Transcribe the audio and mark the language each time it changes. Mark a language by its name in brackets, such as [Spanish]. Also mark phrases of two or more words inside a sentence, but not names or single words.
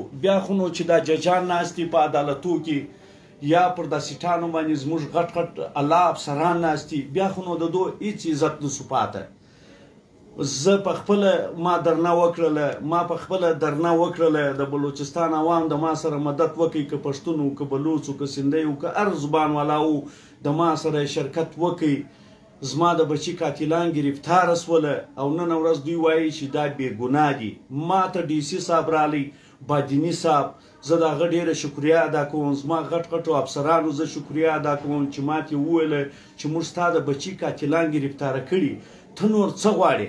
[Pashto] بیا خو نو چې دا ججان ناست دي په عدالتو کې یا پر دا سیټانو باندې زموږ غټ غټ الله افسران ناست دي، بیا خو نو د دو هېڅ عزت نسو پاته. زه په خپله ما درنه وکړله د بلوچستان عوام د ما سره مدد وکړي، که پښتون و، که بلوچ و، که سندی و، که [Urdu] هر زبان والا [Pashto] و، د ما سره شرکت وکړي. زما د بچي قاتلان ګرفتاره سوله او نن ورځ دوی وایي چې دا بېګناه دي. ما ته ډي سي صاحب رالی، بادیني صاحب، زه د هغه ډېره شکریه ادا کوم. زما غټ غټو افسرانو زه شکریه ادا کوم چې ماته وویله چې موږ ستا د بچي قاتلان ګرفتاره کړي، ته نور څه غواړې؟